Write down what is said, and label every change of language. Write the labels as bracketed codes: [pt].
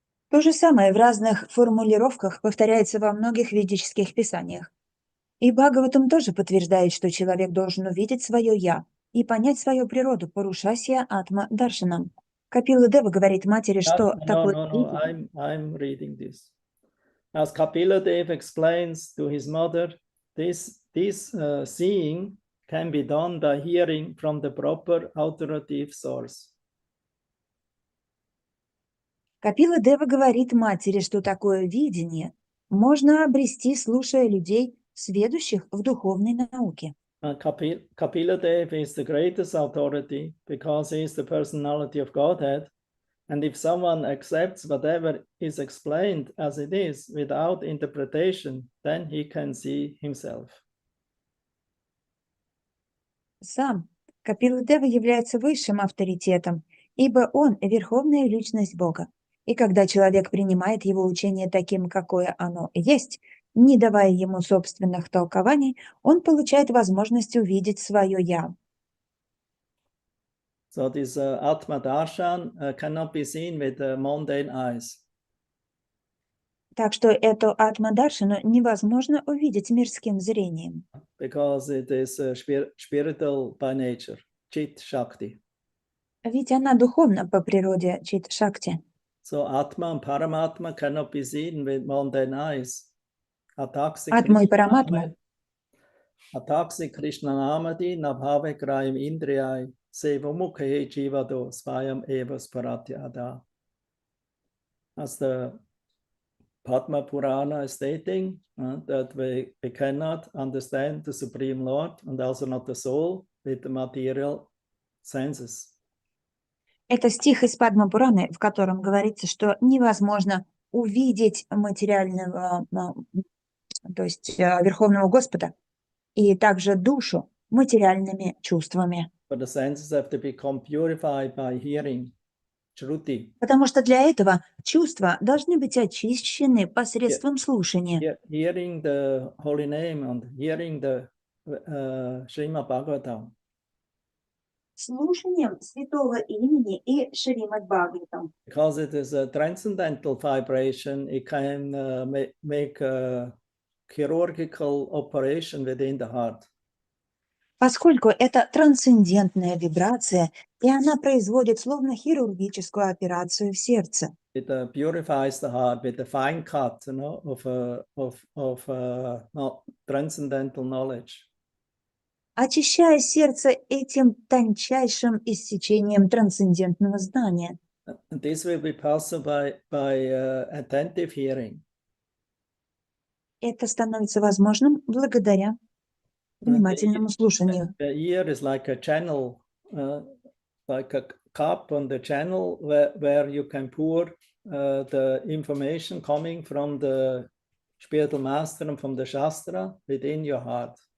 [ru] То же самое в разных формулировках повторяется во многих ведических писаниях. И Бхагаватам тоже подтверждает, что человек должен увидеть свое «я» и понять свою природу [sa] Пурушасья Атма Даршанам. [ru] Капила Дева говорит матери, что такое видение. [en] I'm reading this. As Kapila Dev explains to his mother, this seeing can be done by hearing from the proper authoritative source. [ru] Капила Дева говорит матери, что такое видение можно обрести, слушая людей, сведущих в духовной науке. [en] Kapila Dev is the greatest authority because he is the personality of Godhead. And if someone accepts whatever is explained as it is without interpretation, then he can see himself. [ru] Сам Капила Дева является высшим авторитетом, ибо он – верховная личность Бога. И когда человек принимает его учение таким, какое оно есть, не давая ему собственных толкований, он получает возможность увидеть свое «я». [en] So this Atma Darshan cannot be seen with mundane eyes. [ru] Так что эту Атма-даршану невозможно увидеть мирским зрением. [en] Because it is spiritual by nature, Chit Shakti. [ru] Ведь она духовна по природе Чит-шакти. [en] So Atma and Paramatma cannot be seen with mundane eyes. [ru] Атму и Параматму [sa] Ataksi Krishna Namadi Nabhave Kraim Indriyai Sevamukhe Jivado Svayam Evas Paratyada. [en] As the Padma Purana is stating that we cannot understand the Supreme Lord and also not the soul with the material senses. [ru] Это стих из Падма-Пураны, в котором говорится, что невозможно увидеть материального, то есть Верховного Господа, и также душу материальными чувствами. [en] But the senses have to become purified by hearing, Shruti. [ru] Потому что для этого чувства должны быть очищены посредством слушания. [en] Hearing the holy name and hearing the Srimad Bhagavatam. [ru] Слушанием святого имени и Шримад Бхагаватам. [en] Because it is a transcendental vibration, it can make a chirurgical operation within the heart. [ru] Поскольку это трансцендентная вибрация, и она производит словно хирургическую операцию в сердце. [en] It purifies the heart with a fine cut, of transcendental knowledge. [ru] Очищая сердце этим тончайшим иссечением трансцендентного знания. [en] And this will be possible by attentive hearing. [ru] Это становится возможным благодаря внимательному слушанию. [en] The ear is like a channel, like a cup on the channel where you can pour the information coming from the spiritual master and from the Shastra within your heart.